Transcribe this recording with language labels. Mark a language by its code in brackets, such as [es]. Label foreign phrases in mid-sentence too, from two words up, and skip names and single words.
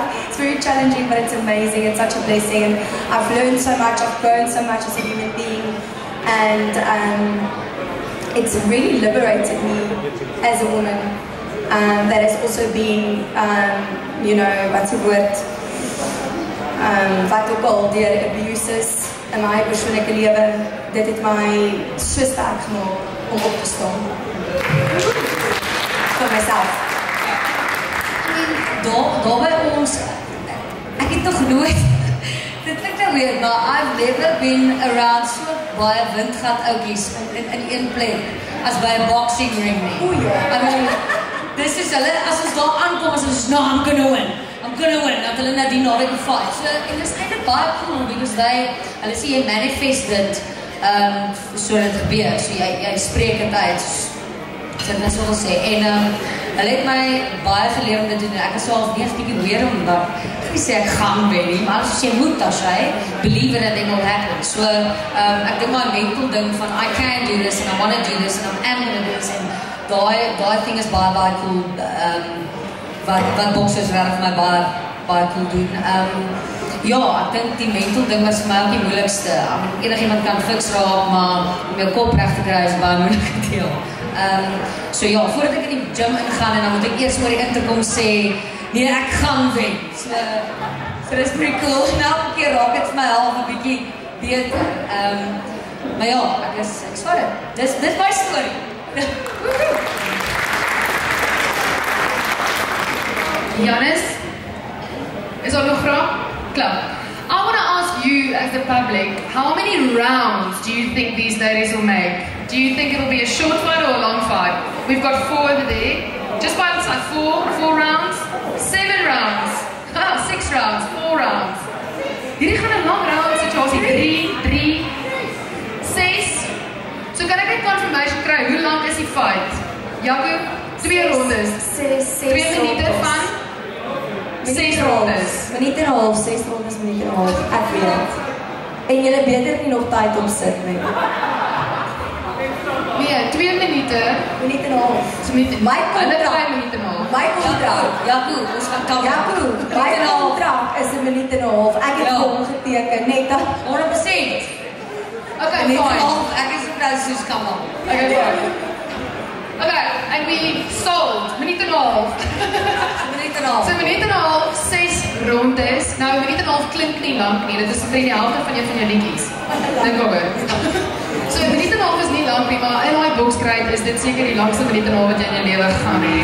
[en] It's very challenging, but it's amazing. It's such a blessing. And I've learned so much. I've grown so much as a human being. And it's really liberated me as a woman. That has also been, you know, what's the word? [af] Wat ook al deur abuses in my persoonlike lewe, dit het my so sterk gemaak om op te staan. Vir myself. Daar by ons, ek het nog nooit, dit klink nou weird, maar [en] I've never been around [af] so baie windgat oukies in een plek as by [en] a boxing ring [af] nie. O ja. [en] I mean, [af] dis is hulle, as ons daar aankom, as ons, [en] no, I'm gonna win, [af] dat hulle na die naweek fight. So, en dis eintlik baie cool, because hulle sê jy manifest dit, so dit gebeur, so jy spreek het uit, so dit is wat wil sê, en hulle het my baie geleer om dit doen, en ek is selfs nie 'n bietjie weer omdat, ek nie sê ek gaan wen nie, maar as jy moet, Tasche, [en] believe in it, it will happen. So, [af] ek dink my mental ding van, [en] I can do this, and I want to do this, and I am going to do this, [af] en daai thing is baie cool, wat boxers regtig vir my baie cool doen. Ja, ek dink die mental ding was vir my ook die moeilikste. Enigiemand kan fiks raak, maar om jou kop reg te kry is baie moeilike deel. So ja, voordat ek in die gym ingaan en dan moet ek eers oor die interkom sê, nee, ek gaan wen. So dis [en] pretty cool. [af] En elke keer raak het vir my half 'n bietjie beter. Maar ja, ek is vir dit. Dis my storie. Janus, is daar nog vrae? Klaar. [en] I want to ask you as the public, how many rounds do you think these ladies will make? Do you think it'll be a short fight or a long fight? We've got 4 over there. Just by the side, 4 rounds, 7 rounds, 6 rounds, 4 rounds. [af] Hierdie gaan 'n lang round situasie, 3, 6. So kan ek net confirmation kry, hoe lank is die fight? Jaco, 2 rondes. 2 minute van 6 rondes. Minuut en 'n half, 6 rondes, minuut en 'n half, ek weet. En julle beter nie nog tyd op sit nie. Nee, 2 minute. Minuut en 'n half. My kontrak. Hulle 5 minute en 'n half. My kontrak. Jaco, ons gaan kan. Jaco, my kontrak is 'n minuut en 'n half. Ek het hom geteken, net 100%. Okay, Minuut en 'n fine. half, ek is nou soos kom op. [en] Okay, fine. Okay, and we sold. [af] Minuut en 'n half. Minuut en 'n half. So minuut en 'n half, 6 rondes. Nou, minuut en 'n half klink nie lank nie. Dit is omtrent die helfte van een van jou liedjies. Dink oor. So minuut en 'n half is nie lank nie, maar in daai bokskryd is dit seker die langste minuut en 'n half wat jy in jou lewe gaan hê.